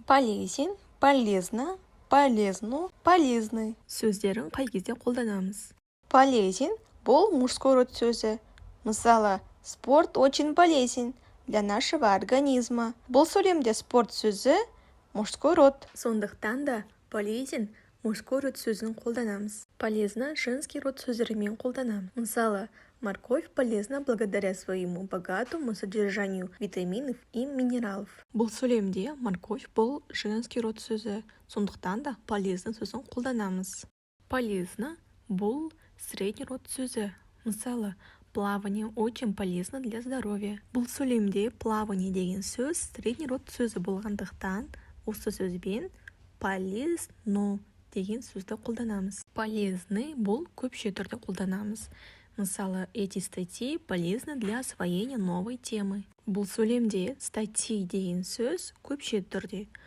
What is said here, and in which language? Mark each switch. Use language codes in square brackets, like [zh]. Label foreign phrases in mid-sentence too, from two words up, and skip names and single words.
[ru] Полезен, полезно, полезно, полезный. [kk] Сөздерін қай кезде қолданамыз? Полезен бұл [ru] мужской род [kk] сөзі. [ru] Мысалы, спорт очень полезен для нашего организма. [kk] Бұл сөйлемде спорт сөзі [ru] мужской род. [kk] Сондықтан да [ru] полезен мужской род [kk] сөзін қолданамыз. [ru] Полезно женский род [kk] сөздерімен қолданамыз. Мысалы, [ru] морковь полезна благодаря своему богатому содержанию витаминов и минералов. [kk] Бұл сөйлемде морковь бұл [ru] женский род [kk] сөзі. Сондықтан да полезно сөзін қолданамыз. Полезно бұл [ru] средний род [kk] сөзі. Мысалы, [ru] плавание очень полезно для здоровья. [kk] Бұл сөйлемде плавание деген сөз [ru] средний род [kk] сөзі болғандықтан осы сөзбен полезно деген сөзді қолданамыз. Полезный бұл көпше түрде қолданамыз. Мысалы, [ru] эти статьи полезны для освоения новой темы. [kk] Бұл сөйлемде статьи деген сөз көпше түрде.